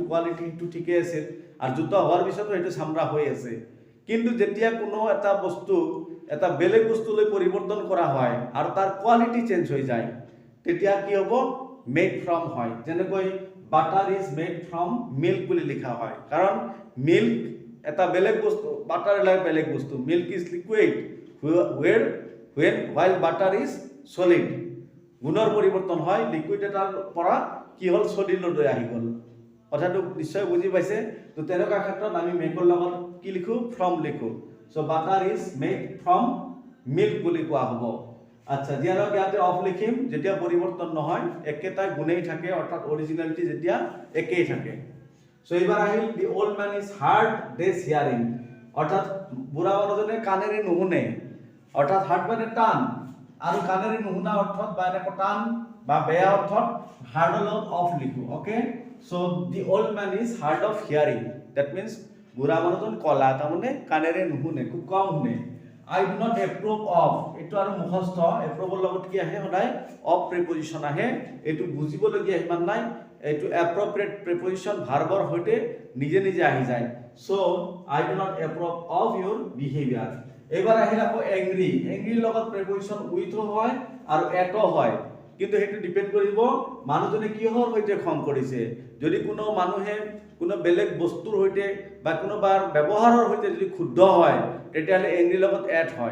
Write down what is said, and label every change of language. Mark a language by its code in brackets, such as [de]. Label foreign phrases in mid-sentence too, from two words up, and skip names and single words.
[as] কোৱালিটি হেতু ঠিকে আছিল আৰু জোতা হোৱাৰ পিছতো হেতু চামৰা হৈ আছে কিন্তু যেতিয়া কোনো এটা বস্তু এটা বেলেগ বস্তুলৈ পৰিৱৰ্তন কৰা হয় আৰু তাৰ কোৱালিটি চেঞ্জ হৈ যায় তেতিয়া কি হ'ব [en] made from [as] হয় যেনেকৈ [en] butter is made from milk [as] বুলি লিখা হয় কাৰণ মিল্ক এটা বেলেগ বস্তু বাটাৰ লাইক বেলেগ বস্তু [en] milk is liquid while butter is solid [as] গুণৰ পৰিৱৰ্তন হয় লিকুইড এটাৰ পৰা কি হ'ল সলিডলৈ আহি গ'ল কথাটো নিশ্চয় বুজি পাইছে তো তেনেকুৱা ক্ষেত্ৰত আমি মেকৰ লগত কি লিখো ফ্ৰম লিখো সো [en] butter is made from milk [as] বুলি কোৱা হ'ব আচ্ছা দিয়াৰক ইয়াতে অফ লিখিম যেতিয়া পৰিৱৰ্তন নহয় একেটা গুণেই থাকে অৰ্থাৎ অৰিজিনালিটি যেতিয়া একেই থাকে সো এবাৰ আহিল [en] the old man is hard days hearing [as] অৰ্থাৎ বুঢ়া মানুহজনে কাণেৰে নুশুনে অৰ্থাৎ হাৰ্ড মানে টান আৰু কাণেৰে নুশুনা অৰ্থত বা এনেকুৱা টান বা বেয়া অৰ্থত হাৰ্ডৰ লগত অফ লিখো ওকে সো [en] the old man is hard of hearing that means [as] বুঢ়া মানুহজন কলা তাৰমানে কাণেৰে নুশুনে খুব কম শুনে [en] I do not approve of [as] এটো আৰু মুখস্থ এপ্ৰুভৰ লগত কি আহে সদায় অফ প্ৰিপজিশন আহে এটো বুজিবলগীয়া ইমান নাই এটো [en] appropriate preposition [as] ভাৰ্বৰ হৈতে নিজে নিজে আহি যায় সো [en] I do not approve of your behavior [as] এবাৰ আহিল আকৌ এংগ্ৰি এংগ্ৰিৰ লগত [en] preposition with [as] হয় আৰু এটো হয় কিন্তু হেতু ডিপেন্ড কৰিব মানুহজনে কিহৰ হৈতে খং কৰিছে যদি কোনো মানুহে কোনো বেলেগ বস্তুৰ হৈতে বা কোনোবাৰ ব্যৱহাৰৰ হৈতে যদি ক্ষুদ্ধ হয় তেতিয়ালে এংগ্ৰি লগত এড হয়